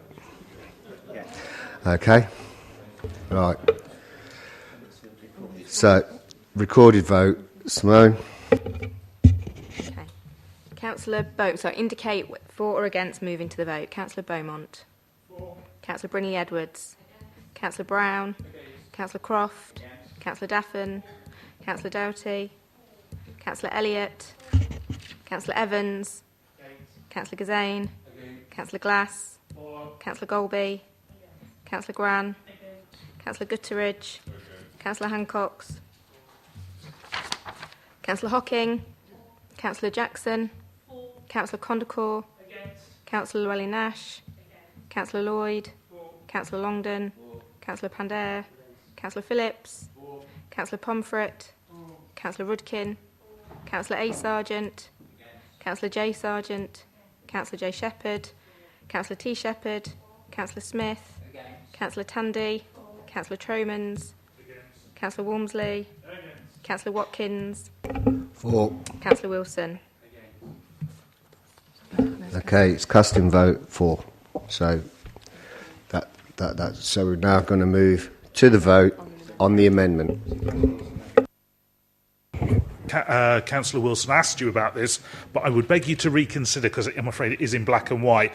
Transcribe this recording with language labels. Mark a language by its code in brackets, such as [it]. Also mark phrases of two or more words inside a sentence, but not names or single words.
[en] Okay. Right. So, recorded vote. Simone. Okay. Councillor indicate for or against moving to the vote. Councillor Beaumont. For. Councillor Brindley Edwards. Councillor Brown. Councillor Croft. Councillor Daffin. Councillor Doughty. Councillor Elliott. Councillor Evans. Councillor Gazane. Councillor Glass. Councillor Golby. Councillor Gran. Councillor Gutteridge. Councillor Hancox. Councillor Hocking. Councillor Jackson. Councillor Condacor. Councillor Llewellyn-Nash. Councillor Lloyd. Councillor Longdon. Councillor Pandair. Councillor Phillips. Councillor Pomfret. Councillor Rudkin. Councillor A. Sargent. Councillor J. Sargent. Councillor J. Shepherd. Councillor T. Shepherd. Councillor Smith. Councillor Tandy. Councillor Tromans. Councillor Walmsley. Councillor Watkins. For. Councillor Wilson. Okay, it's casting vote for. So so we're now going to move to the vote on the amendment. Councillor Wilson asked you about this, but I would beg you to reconsider, because I'm afraid it is in black and white.